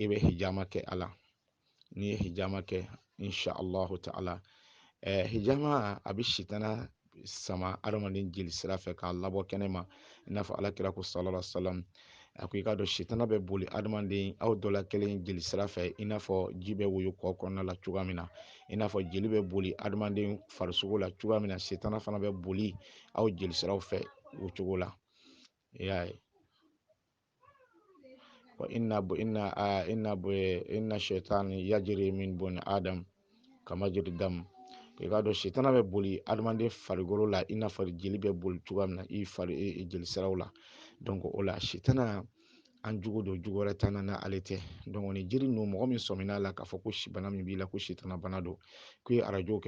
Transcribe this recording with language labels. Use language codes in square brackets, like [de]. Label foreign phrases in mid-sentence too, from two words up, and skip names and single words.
[bm] bɛ hijama kɛ a la n'i ye hijama kɛ [ar] إن شاء الله تعالى [bm] hijama a bɛ sitana sama adamaden jeli sira fɛ k'a labɔ kɛnɛ ma i n'a fɔ alakira ko [ar] صلى الله عليه وسلم [bm] a ko i k'a dɔn sitana bɛ boli adamaden aw dɔ la kelen jeli sira fɛ i n'a fɔ ji bɛ woyo kɔ kɔnɔna la cogoya min na i n'a fɔ jeli bɛ boli adamaden farisogo la cogoya min na sitana fana bɛ boli aw jeli siraw fɛ o cogo la i y'a ye [ar] وإن الشيطان يجري من بني آدم كما يجري الدم [bm] i k'a dɔn sitana bɛ boli adamaden farikolo la i n'a fɔ jeli bɛ boli cogoya min na i fari jeli siraw la donc o la sitana an jugu don jugu wɛrɛ t'an na ni ale tɛ donc ni jiri ninnu mɔgɔ min sɔmin'a la k'a fɔ ko bana min b'i la ko sitana bana don k'u ye arajo kɛ